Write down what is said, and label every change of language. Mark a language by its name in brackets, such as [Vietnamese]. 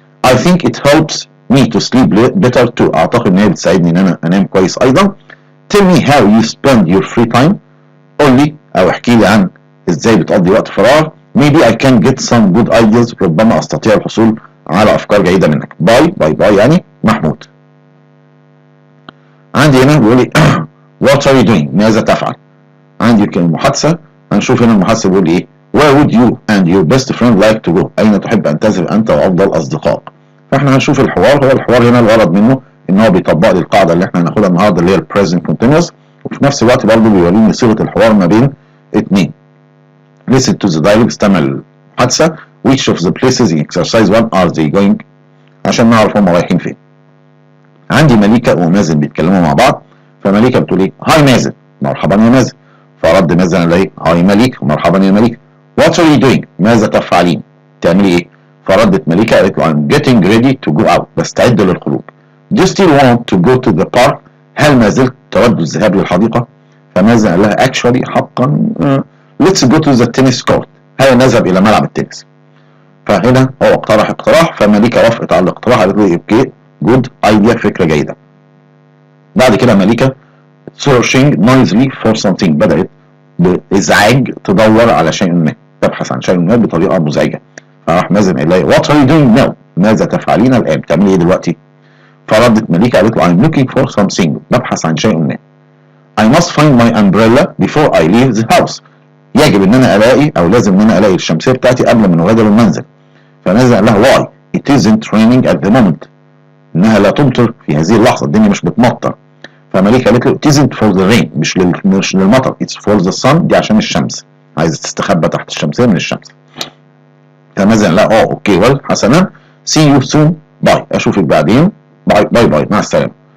[English] I think it helps me to sleep better too. [Arabic] اعتقد ان هي بتساعدني ان انا انام كويس ايضا. [English] Tell me how you spend your free time. [Arabic] قول لي او احكي لي عن ازاي بتقضي وقت فراغ. [English] Maybe I can get some good ideas. [Arabic] ربما استطيع الحصول على افكار جيده منك. باي باي باي يعني محمود. عندي هنا بيقول لي [English] what are you doing؟ [Arabic] ماذا تفعل؟ عندي المحادثه، هنشوف هنا المحادثه بيقول ايه. [English] Where would you and your best friend like to go؟ [Arabic] أين تحب أن تذهب أنت وأفضل أصدقائك؟ فإحنا هنشوف الحوار. هو الحوار هنا الغرض منه إن هو بيطبق لي القاعدة اللي إحنا هناخدها النهارده اللي هي [English] present continuous، [Arabic] وفي نفس الوقت برضه بيوريني صيغة الحوار ما بين اتنين. [English] Listen to the dialogue. [Arabic] استمع للمحادثة. [English] Which of the places in exercise 1 are they going؟ [Arabic] عشان نعرف هم رايحين فين. عندي مليكة ومازن بيتكلموا مع بعض، فمليكة بتقول إيه؟ هاي مازن، مرحبا يا مازن. فرد مازن على إيه؟ هاي مليكة، مرحبا يا مليكة. [English] What are you doing؟ [Arabic] ماذا تفعلين؟ تعملي ايه؟ فردت مليكة قالت له [English] I'm getting ready to go out. [Arabic] بستعد للخروج. [English] Do you still want to go to the park؟ [Arabic] هل ما زلت تود الذهاب للحديقة؟ فمازن قال لها [English] actually [Arabic] حقا [English] let's go to the tennis court. [Arabic] هيا نذهب إلى ملعب التنس. فهنا هو اقترح اقتراح، فمليكة وافقت على الاقتراح، قالت له اوكي جود ايديا، فكرة جيدة. بعد كده مليكة [English] searching noisily for something، [Arabic] بدأت بإزعاج تدور على شيء ما، تبحث عن شيء ما بطريقة مزعجة. فراح مازن قال لها [English] what are you doing now؟ [Arabic] ماذا تفعلين الآن؟ بتعملي إيه دلوقتي؟ فردت مليكة قالت له [English] I'm looking for something، [Arabic] ببحث عن شيء ما. [English] I must find my umbrella before I leave the house. [Arabic] يجب إن أنا ألاقي أو لازم إن أنا ألاقي الشمسية بتاعتي قبل ما نغادر المنزل. فمازن قال لها [English] why؟ It isn't raining at the moment. [Arabic] إنها لا تمطر في هذه اللحظة، الدنيا مش بتمطر. فمليكة قالت له [English] it isn't for the rain، [Arabic] مش للمطر، [English] it's for the sun، [Arabic] دي عشان الشمس، عايزة تستخبى تحت الشمسية من الشمس. فمازن لا اوكي ويل حسنا [English] see you soon [Arabic] باي، اشوفك بعدين، باي باي باي مع السلامة.